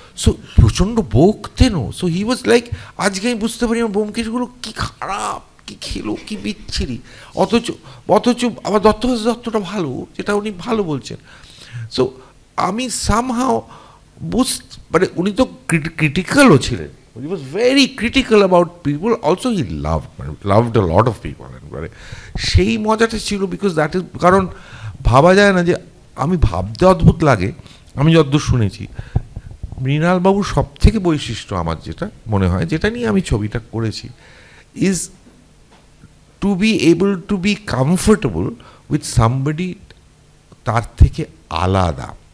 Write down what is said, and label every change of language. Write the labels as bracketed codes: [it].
[bn] So প্রচণ্ড বকতেনও। [en] so he was like, [bn] আজকে আমি বুঝতে পারি আমার ব্যোমকেশগুলো কি খারাপ, কি খেলো, কি বিচ্ছিরি। অথচ আবার দত্তটা ভালো, যেটা উনি ভালো বলছেন। সো আমি সামহাও মানে উনি তো ক্রিটিক্যালও ছিলেন। [en] He was very critical about people. Also he loved a lot of people. [bn] মানে সেই মজাটা ছিল, [en] because that is, [bn] কারণ ভাবা যায় না যে, আমি ভাবতে অদ্ভুত লাগে, আমি যতদূর শুনেছি মৃণালবাবুর সব থেকে বৈশিষ্ট্য আমার যেটা মনে হয়, যেটা নিয়ে আমি ছবিটা করেছি, [en] is to be able to be comfortable with somebody [bn] তার থেকে আলাদা।